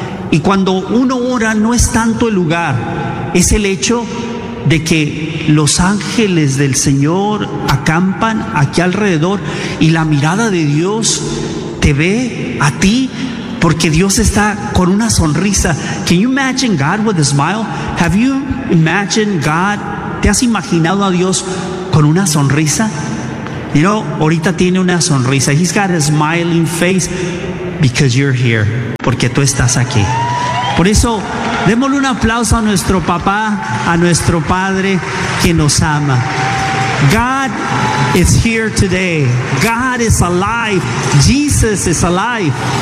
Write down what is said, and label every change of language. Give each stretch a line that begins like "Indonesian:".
Spanish: Y cuando uno ora, no es tanto el lugar, es el hecho de que los ángeles del Señor acampan aquí alrededor y la mirada de Dios te ve a ti, porque Dios está con una sonrisa.
English: Can you imagine God with a smile? Have you imagined God?
Spanish: ¿Te has imaginado a Dios con una sonrisa?
English: You know,
Spanish: ahorita tiene una sonrisa.
English: He's got a smiling face because you're here.
Spanish: Porque tú estás aquí. Por eso, démosle un aplauso a nuestro papá, a nuestro padre que nos ama.
English: God is here today. God is alive. Jesus is alive.